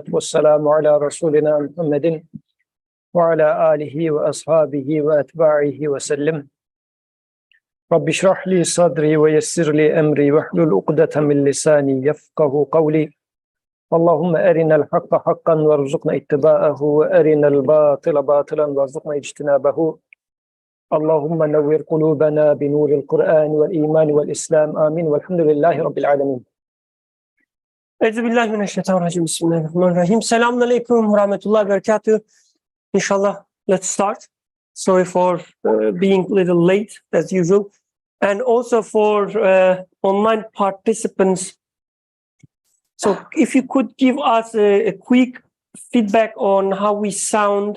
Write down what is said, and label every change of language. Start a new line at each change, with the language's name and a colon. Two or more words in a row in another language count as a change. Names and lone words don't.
Arabic: والسلام على رسولنا محمد وعلى آله وأصحابه وأتباعه وسلم رب اشرح لي صدري ويسر لي أمري واحلل عقدة من لساني يفقه قولي اللهم أرنا الحق حقا وارزقنا اتباعه وأرنا الباطل باطلا وارزقنا اجتنابه اللهم نور قلوبنا بنور القرآن والإيمان والإسلام آمين والحمد لله رب العالمين. أعوذ بالله من الشيطان الرجيم. بسم الله الرحمن الرحيم. السلام عليكم ورحمة الله وبركاته.
English: Inshallah, let's start. Sorry for being a little late as usual. And also for online participants. So if you could give us a quick feedback on how we sound.